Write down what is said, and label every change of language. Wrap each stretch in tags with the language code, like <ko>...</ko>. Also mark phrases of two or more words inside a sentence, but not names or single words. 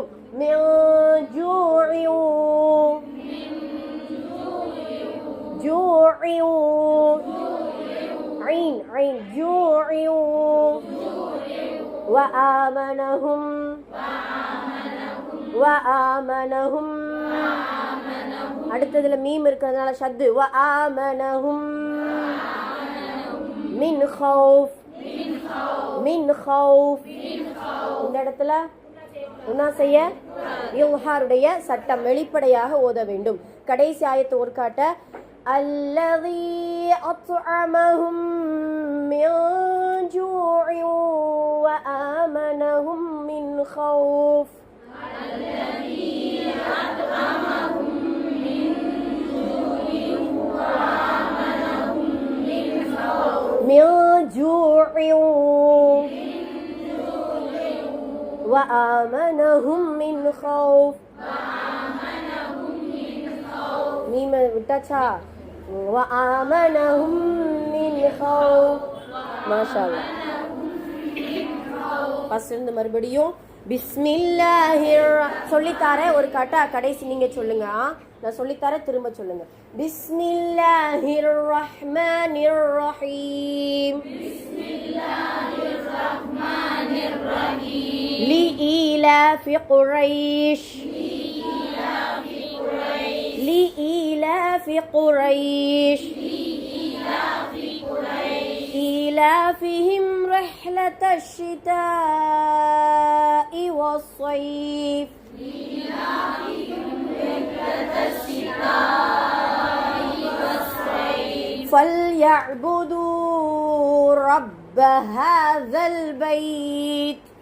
<ar>من جوع جوع عين عين جوع وآمنهم وآمنهم.</ar> <ta>அடுத்ததுல மீம் இருக்கிறதுனால ஷத்து.</ta> <ar>وآمنهم من خوف من خوف.</ar> <ta>இந்த இடத்துல என்ன செய்ய, இல்ஹாருடைய சட்டம் வெளிப்படையாக ஓத வேண்டும். கடைசி ஆயத்து ஒரு காட்ட</ta> <ar>الذي أطعمهم من جوع وآمنهم من خوف. الذي أطعمهم من جوع وآمنهم من خوف. من جوع وآمنهم من خوف.</ar> <ta>மீம விட்டாச்சா,</ta> <ar>وآمنهم من خوف.</ar> <ta>மாஷாஅல்லாஹ். ஃபர்ஸ்ட் இருந்து மறுபடியும் பிஸ்மில்லாஹிர் சொல்லித்தார ஒரு காட்டா, கடைசி நீங்க சொல்லுங்க. நான் சொல்லித்தார திரும்ப சொல்லுங்க.</ta> <ar>بسم الله الرحمن الرحيم. بسم الله الرحمن الرحيم. لإيلاف قريش. لإيلاف قريش إيلافهم رحلة الشتاء والصيف فليعبدوا رب هذا البيت</ar>